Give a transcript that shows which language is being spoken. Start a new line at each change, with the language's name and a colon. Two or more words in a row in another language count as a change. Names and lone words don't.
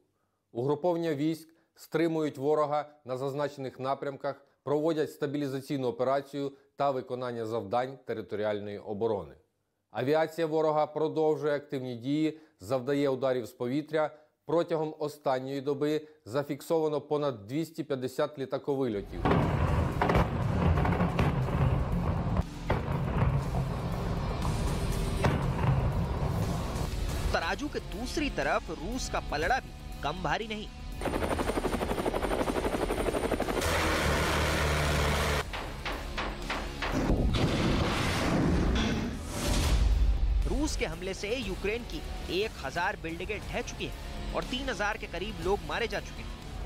Ukrainian: Угруповання військ стримують ворога на зазначених напрямках, проводять стабілізаційну операцію та виконання завдань територіальної оборони. Авіація ворога продовжує активні дії, завдає ударів з повітря. Протягом останньої доби зафіксовано понад 250 літаковильотів.
Hindi: तराजू के दूसरी तरफ रूस का पलड़ा भी कम भारी नहीं। रूस के हमले से यूक्रेन की 1000 बिल्डिंगें ढह चुकी हैं और 3000 के करीब लोग मारे जा चुके हैं।